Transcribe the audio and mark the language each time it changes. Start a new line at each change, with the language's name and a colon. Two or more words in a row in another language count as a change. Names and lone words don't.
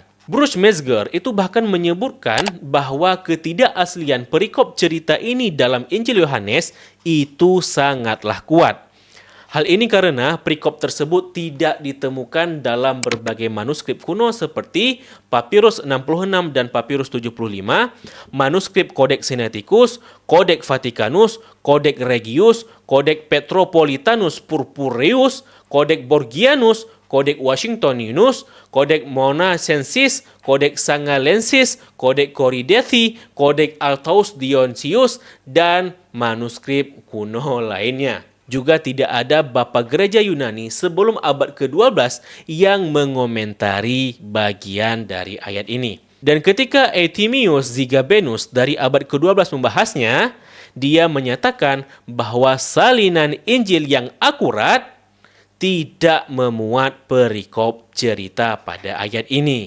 Indonesian: Bruce Metzger itu bahkan menyebutkan bahwa ketidakaslian perikop cerita ini dalam Injil Yohanes itu sangatlah kuat. Hal ini karena perikop tersebut tidak ditemukan dalam berbagai manuskrip kuno seperti Papirus 66 dan Papirus 75, manuskrip Codex Sinaiticus, Codex Vaticanus, Codex Regius, Codex Petropolitanus Purpureus, Codex Borgianus, Codex Washingtoninus, Codex Monacensis, Codex Sangalensis, Codex Coridethi, Codex Altaus Dionysius, dan manuskrip kuno lainnya. Juga tidak ada Bapak Gereja Yunani sebelum abad ke-12 yang mengomentari bagian dari ayat ini. Dan ketika Euthymius Zigabenus dari abad ke-12 membahasnya, dia menyatakan bahwa salinan Injil yang akurat tidak memuat perikop cerita pada ayat ini.